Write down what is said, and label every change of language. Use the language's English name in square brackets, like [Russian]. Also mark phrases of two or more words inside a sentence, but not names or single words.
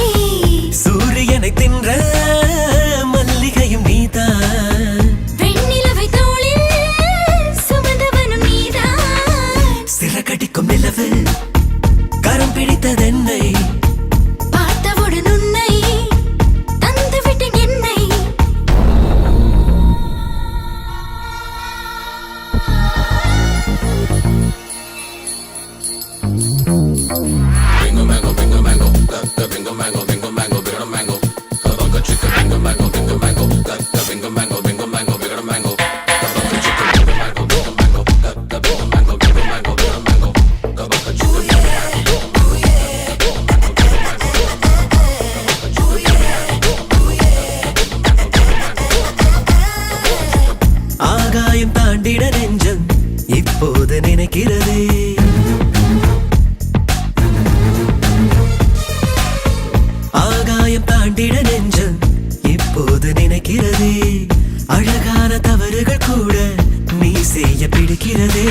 [Tamil] சூரியனை தின்ற மல்லிகையும் நீதான் வெண்ணிலவை தோளில் சுமந்தவனும் நீதான் சிறகடிக்கும் நிலவு கரம் பிடித்ததென்னை பார்த்தவுடன் உன்னை தந்துவிட்டேன் என்னை [English] Bingo mango, bingo mango, bingo mango, bingo mango, bigger mango. Kabaka chicken, bingo mango, bingo mango, bingo mango, bingo mango, bigger mango. Kabaka chicken, bingo mango, bingo mango, bingo mango, bingo mango, bigger mango. Kabaka chicken, bingo mango, bingo [Tamil] ஆகாயம் தாண்டிட நெஞ்சம் இப்போது நினைக்கிறதே ஆகாயம் தாண்டிட நெஞ்சம் இப்போது நினைக்கிறதே அழகான தவறுகள் கூட நீ செய்ய பிடிக்கிறதே